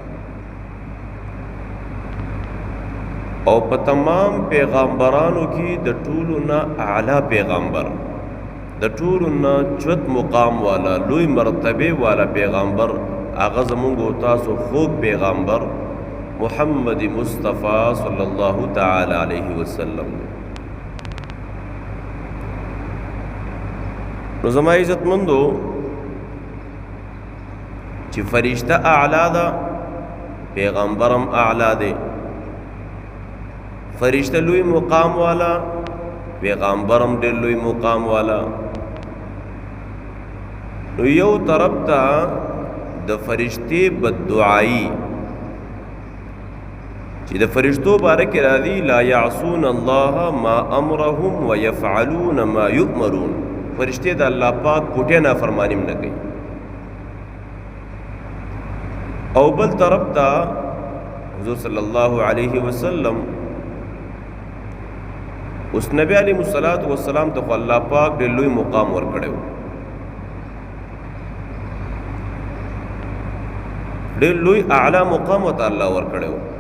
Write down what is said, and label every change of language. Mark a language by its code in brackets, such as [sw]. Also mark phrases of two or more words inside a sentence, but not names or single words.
[ps] او په تمام پیغمبرانو کې د ټولو نه اعلی پیغمبر د ټولو نه چوت مقام والا لوی مرتبه والا پیغمبر هغه زمونږ تاسو خوږ پیغمبر محمد مصطفیٰ [ar] صلی اللہ تعالی علیہ وسلم [ps] نو زما عزت مندو چې فرشتہ اعلی ده پیغمبرم اعلی ده فرشتہ لوی مقام والا پیغمبر هم ډېر لوی مقام والا. نو یو طرف ته د فرشتي بددعایي چې د فرشتو باره کې راځي [ar] لا یعصون الله ما امرهم ويفعلون ما یؤمرون. [ps] فرشتي د الله پاک پټه نافرمانی نه کوي. او بل طرف ته حضور [ar] صلی الله علیه وسلم [ps] اوس نبی [ar] علیه الصلاۃ والسلام [ps] ته الله پاک ډېر لوی مقام ورکړو، ډېر لوی اعلی مقام ته الله ورکړو.